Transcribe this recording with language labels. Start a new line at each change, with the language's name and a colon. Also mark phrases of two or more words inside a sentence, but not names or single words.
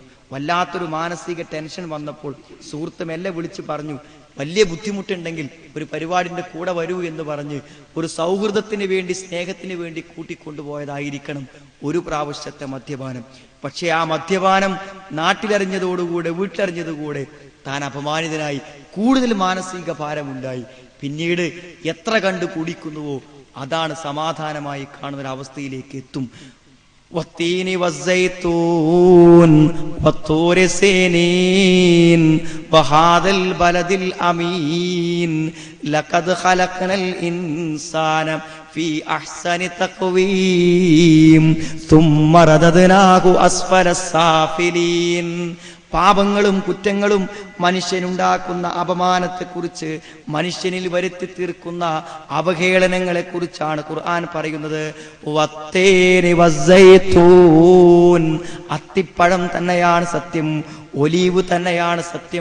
Malayalam: വല്ലാത്തൊരു മാനസിക ടെൻഷൻ വന്നപ്പോൾ സുഹൃത്ത് മെല്ലെ വിളിച്ച് പറഞ്ഞു, വലിയ ബുദ്ധിമുട്ടുണ്ടെങ്കിൽ ഒരു പരിപാടിന്റെ കൂടെ വരൂ എന്ന് പറഞ്ഞ് ഒരു സൗഹൃദത്തിന് വേണ്ടി, സ്നേഹത്തിന് വേണ്ടി കൂട്ടിക്കൊണ്ടുപോയതായിരിക്കണം ഒരു പ്രാവശ്യത്തെ മദ്യപാനം. പക്ഷെ ആ മദ്യപാനം നാട്ടിലറിഞ്ഞതോടുകൂടെ, വീട്ടിലറിഞ്ഞതുകൂടെ താൻ അപമാനിതനായി, കൂടുതൽ മാനസിക ഭാരമുണ്ടായി. പിന്നീട് എത്ര കണ്ട് കുടിക്കുന്നുവോ അതാണ് സമാധാനമായി കാണുന്ന ഒരു അവസ്ഥയിലേക്ക് എത്തും.
Arabic: والتين والزيتون والطور سينين وهذا البلد الأمين لقد خلقنا الإنسان في أحسن تقويم ثم رددناه أسفل السافلين.
Malayalam: പാപങ്ങളും കുറ്റങ്ങളും മനുഷ്യനുണ്ടാക്കുന്ന അപമാനത്തെക്കുറിച്ച്, മനുഷ്യനിൽ വരുത്തി തീർക്കുന്ന അവഹേളനങ്ങളെ കുറിച്ചാണ് ഖുർആൻ പറയുന്നത്.
Arabic: والتين والزيتون,
Malayalam: അത്തിപ്പഴം തന്നെയാണ് സത്യം, ഒലീവ് തന്നെയാണ് സത്യം.